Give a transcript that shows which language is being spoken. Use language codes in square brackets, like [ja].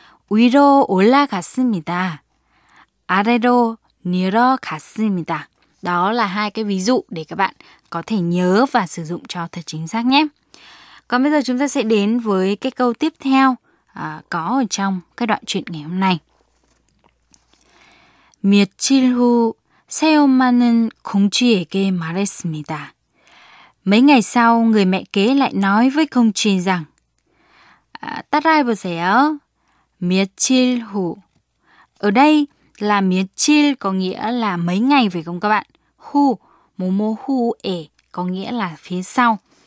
[ko] 위로 올라갔습니다. 아래로 내려갔습니다. [vi] Đó là hai cái ví dụ để các bạn có thể nhớ và sử dụng cho thật chính xác nhé. Còn bây giờ chúng ta sẽ đến với cái câu tiếp theo có ở trong cái đoạn truyện ngày hôm nay. [ko] 며칠 후 새 엄마는 공주에게 말했습니다. [vi] Mấy ngày sau, người mẹ kế lại nói với Không Truy rằng [ko] 따라해보세요. 며칠 후. [vi] Ở đây là 며칠 có nghĩa là mấy ngày phải không các bạn? [ko] 후, 뭐뭐 후에 [vi] có nghĩa là phía sau.